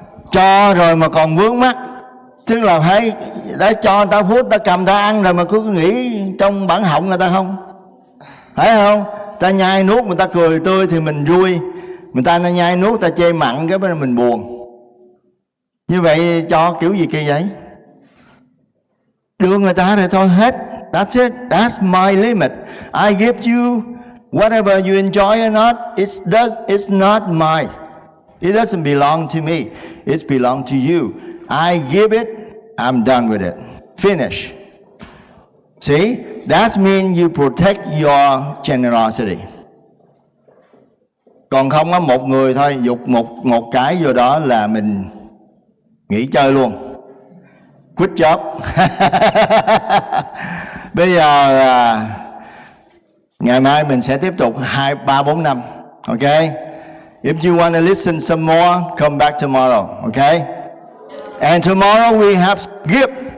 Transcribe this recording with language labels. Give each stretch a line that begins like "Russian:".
Vietnamese: Cho rồi mà còn vướng mắc, tức là phải đã cho người ta phút, ta cầm ta ăn rồi mà cứ nghĩ trong bản họng người ta không, phải không? Ta nhai nuốt người ta cười tươi thì mình vui, người ta nhai nuốt ta chê mặn cái bên mình buồn. Như vậy cho kiểu gì kỳ vậy? Đưa người ta rồi thôi hết.
English: That's it. That's my limit. I give you whatever you enjoy or not. It's not mine. It doesn't belong to me. It belongs to you. I give it. I'm done with it. Finish. See? That means you protect your generosity.
Vietnamese: Còn không á, một người thôi dục một cái vô đó là mình nghỉ chơi luôn.
English: Quit job.
Vietnamese: Bây giờ ngày mai mình sẽ tiếp tục 2, 3, 4 năm.
English: Okay? If you want to listen some more, come back tomorrow. Okay? And tomorrow we have gift.